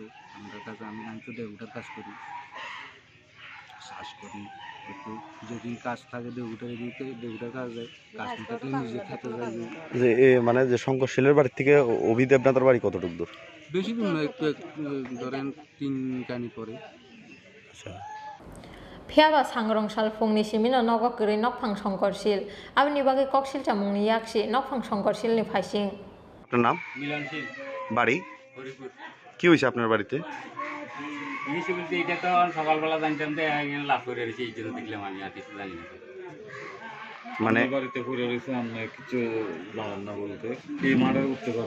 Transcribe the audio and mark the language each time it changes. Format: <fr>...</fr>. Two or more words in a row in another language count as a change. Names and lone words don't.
<bn>আমরা কাজ আমি তো দেউটার কাজ করি, চাষ করি একটু, যেদিন কাজ থাকে দেউটার কাজ যায়, কাজ থাকলে নিজে খেতে যায়। যে মানে যে সংঘর্ষশীলের বাড়ি থেকে অভি দেবনাথের বাড়ি কতটুকু দূর? বেশি দূর না, একটু ধরেন 3 কানি পরে। আচ্ছা,</bn> <trp>Phiaba sangrong salfung ni simino nogo kiri nokphang songkorsil abni bagi koksil chamung ni yakshi nokphang songkorsil ni phaising.</trp> <bn>আপনার নাম? মিলন সিং, বাড়ি হরিপুর। কি হয়েছে আপনার বাড়িতে? জিনিস বলতে এটা তো সকালবেলা জানতাম যে এখানে লাভ করে রয়েছে, এই জন্য দেখলাম, আমি আর কিছু জানি না। মানে বাড়িতে পড়ে রয়েছে আপনি কিছু জানেন না বলতে কি মার্ডার করতে পারে?</bn>